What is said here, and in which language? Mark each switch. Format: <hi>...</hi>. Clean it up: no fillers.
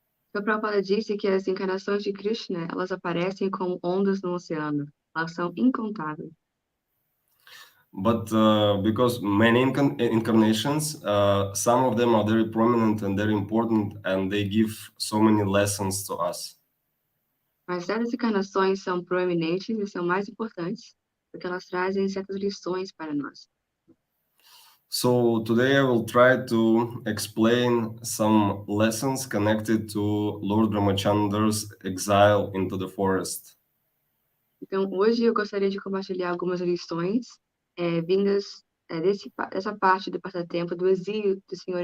<pt>Então, Prabhupada disse que as encarnações de Krishna, elas aparecem como ondas no oceano. Elas são incontáveis.</pt> <en>But because many incarnations, some of them are very prominent and very important, and they give so many lessons to us.</en> <pt>Mas certas encarnações são proeminentes e são mais importantes, porque elas trazem certas lições para nós.</pt> <en>So today I will try to explain some lessons connected to Lord Ramachandra's exile into the forest.</en> <pt>Então, hoje eu gostaria de compartilhar algumas lições vindas dessa parte do passatempo do exílio do Sr.</pt>